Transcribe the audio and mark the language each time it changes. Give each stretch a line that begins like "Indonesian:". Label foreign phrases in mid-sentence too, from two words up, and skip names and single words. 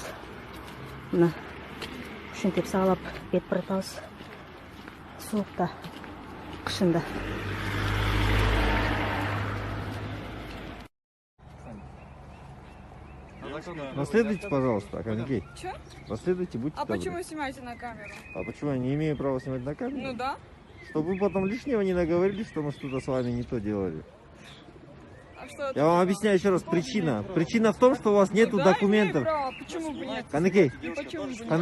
Kyrgyz: Мына ушинтип сагалап кетип баратабыз. Суукта, кышында.
Russian: Расследуйте, пожалуйста, Каникей. Че? Расследуйте, будьте добры. Почему снимаете на камеру? А почему я не имею права снимать на камеру? Ну да. Чтобы вы потом лишнего не наговорили, что мы что-то с вами не то делали. А что Я вам объясняю еще раз, причина. Причина в том, что у вас нету документов. Право. Почему бы нет? Каникей, Почему бы нет?